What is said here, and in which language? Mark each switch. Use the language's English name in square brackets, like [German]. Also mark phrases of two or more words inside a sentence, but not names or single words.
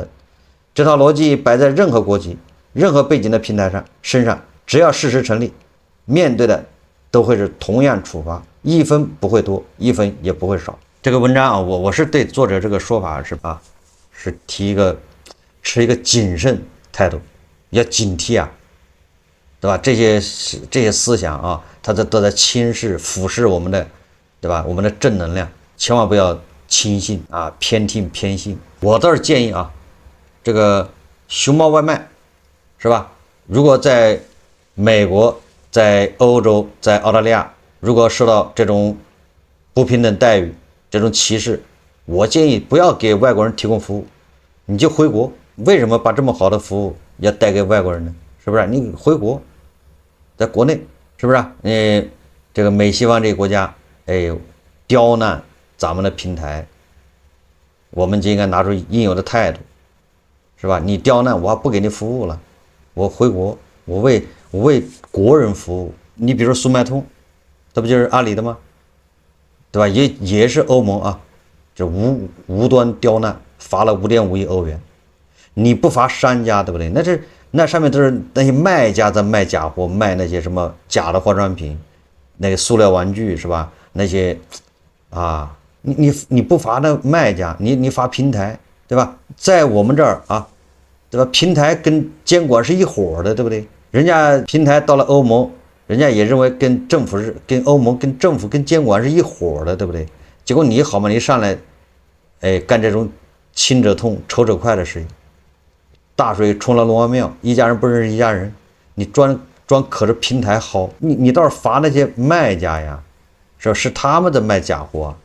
[Chinese] 這套邏輯擺在任何國籍、任何背景的平台身上，只要事實成立，面對的都會是同樣處罰，一分不會多，一分也不會少。這個文章啊，我是對作者這個說法是持一個謹慎態度，要警惕啊，對吧？这些思想啊，它都在侵蚀、腐蚀我們的，对吧？我們的正能量，千萬不要轻信啊，偏聽偏信。我倒是建議啊，這個熊貓外賣是吧？如果在美國、在歐洲、在澳大利亞，如果受到這種不平等待遇、這種歧視，我建議不要給外國人提供服務，你就回國。為什麼把這麼好的服務要帶給外國人呢？是不是？你回國，在國內，是不是？這個美西方這個國家，刁難咱們的平台，我們就應該拿出應有的態度，是吧？你刁難我，不給你服務了，我回國，我為國人服務。你比如說速賣通，这不就是阿里的嗎？對吧？也是歐盟啊，就無端刁難，罰了5.5億歐元。你不罰商家，對不對？那上面都是那些賣家在賣假貨，賣那些什麼假的化妝品，那個塑料玩具，是吧？那些啊，你不罰那賣家，你罰平台，對吧？在我們這兒啊，對吧？平台跟監管是一夥的，對不对？人家平台到了歐盟，人家也認為跟政府是跟歐盟跟政府跟監管是一夥的，對不對？結果你好嘛，你上來幹這種親者痛仇者快的事情。大水沖了龍王廟，一家人不認識一家人，你專可着平台薅，你倒是罰那些賣家呀，是他們在賣假貨啊。